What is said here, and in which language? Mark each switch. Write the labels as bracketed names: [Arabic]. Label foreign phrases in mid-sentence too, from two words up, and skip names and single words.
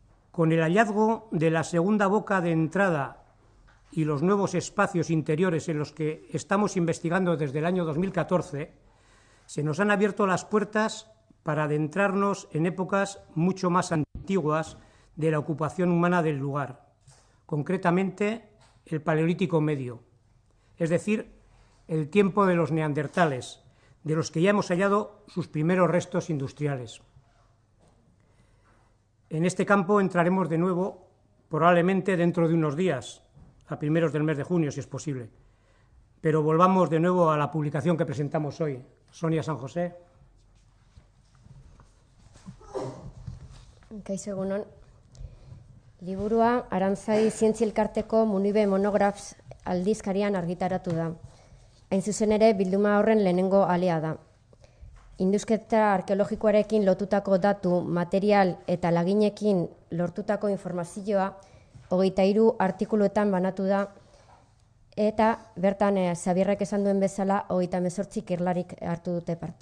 [Spanish] Con el hallazgo de la segunda boca de entrada y los nuevos espacios interiores en los que estamos investigando desde el año 2014, se nos han abierto las puertas para adentrarnos en épocas mucho más antiguas de la ocupación humana del lugar, concretamente el Paleolítico Medio, es decir, el tiempo de los neandertales, de los que ya hemos hallado sus primeros restos industriales. En este campo entraremos de nuevo, probablemente dentro de unos días, a primeros del mes de junio, si es posible. Pero volvamos de nuevo a la publicación que presentamos hoy. Sonia San José. [Basque] Kaixo egunon. Liburua Arantzadi Zientzia Elkarteko Munibe Monografs aldizkarian argitaratu da. Hain zuzen ere, bilduma horren lehenengo alea da. Indusketa arkeologikoarekin lotutako datu, material eta laginekin lortutako informazioa 23 artikuluetan banatu da, eta bertan Xabierrek esan duen bezala 38 ikerlarik hartu dute parte.